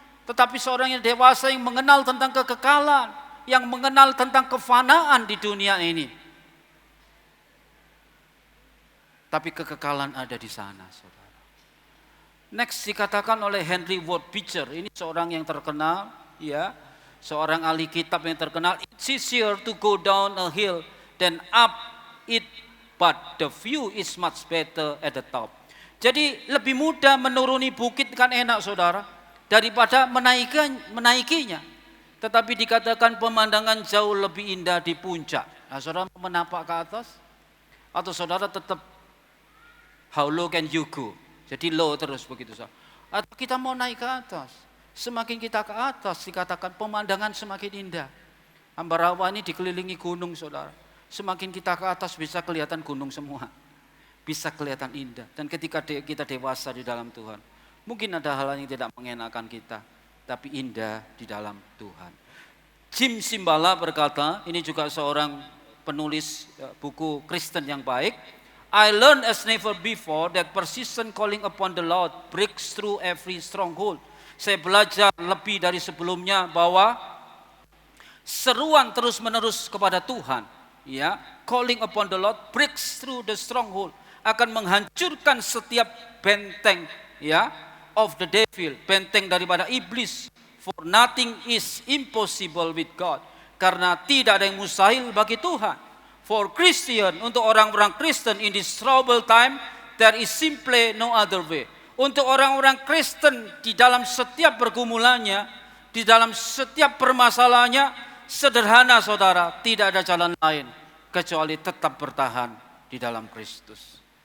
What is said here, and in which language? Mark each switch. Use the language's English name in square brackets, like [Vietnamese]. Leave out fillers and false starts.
[Indonesian] Tetapi seorang yang dewasa yang mengenal tentang kekekalan. Yang mengenal tentang kefanaan di dunia ini. Tapi kekekalan ada di sana saudara. Next dikatakan oleh Henry Ward Beecher. Ini seorang yang terkenal. Ya, seorang ahli kitab yang terkenal. [English] It's easier to go down a hill than up it. But the view is much better at the top. [Indonesian] Jadi lebih mudah menuruni bukit kan enak saudara. Daripada menaikinya. Tetapi dikatakan pemandangan jauh lebih indah di puncak. Nah saudara menapak ke atas. Atau saudara tetap [English] how low can you go. [Indonesian] Jadi low terus begitu saudara. Atau kita mau naik ke atas. Semakin kita ke atas dikatakan pemandangan semakin indah. Ambarawa ini dikelilingi gunung saudara. Semakin kita ke atas bisa kelihatan gunung semua. Bisa kelihatan indah. Dan ketika kita dewasa di dalam Tuhan. Mungkin ada hal yang tidak mengenakan kita. Tapi indah di dalam Tuhan. Jim Simbala berkata, ini juga seorang penulis buku Kristen yang baik. [English] I learned as never before that persistent calling upon the Lord breaks through every stronghold. [Indonesian] Saya belajar lebih dari sebelumnya bahwa seruan terus-menerus kepada Tuhan, ya, [English] calling upon the Lord breaks through the stronghold, [Indonesian] akan menghancurkan setiap benteng, ya, [English] of the devil, [Indonesian] benteng daripada iblis. [English] For nothing is impossible with God. [Indonesian] Karena tidak ada yang mustahil bagi Tuhan. [English] For Christian, [Indonesian] untuk orang-orang Kristen [English] in this troubled time, there is simply no other way. [Indonesian] Untuk orang-orang Kristen di dalam setiap pergumulannya, di dalam setiap permasalahannya, sederhana saudara, tidak ada jalan lain kecuali tetap bertahan di dalam Kristus.